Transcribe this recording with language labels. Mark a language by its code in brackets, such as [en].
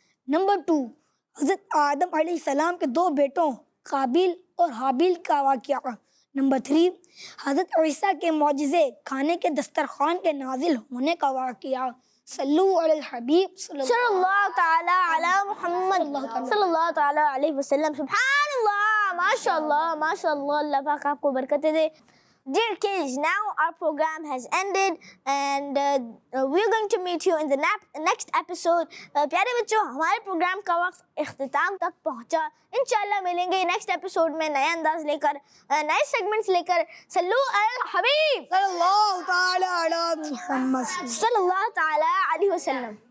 [ur] Number 2، حضرت آدم علیہ السلام کے 2 بیٹوں قابیل اور حابیل کا واقعہ. نمبر 3، حضرت عیسیٰ کے معجزے کھانے کے دسترخوان کے نازل ہونے کا واقعہ. [ar] صلو علی الحبیب صلی اللہ تعالی علی محمد صلی اللہ تعالی علیہ وسلم. سبحان اللہ. [ur] MashaAllah, MashaAllah, Allah Paak aapko barakatein de. [en] Dear kids, now our program has ended and we're going to meet you in the next episode. [ur] پیارے بچوں, ہمارے پروگرام کا وقت اختتام تک پہنچا. انشاءاللہ ملیں گے نیکسٹ ایپیسوڈ میں نئے انداز لے کر, نئے سیگمنٹس لے کر. [ar] صلو علی الحبیب صلی اللہ تعالی علی محمد. صلی اللہ تعالی علیہ وسلم.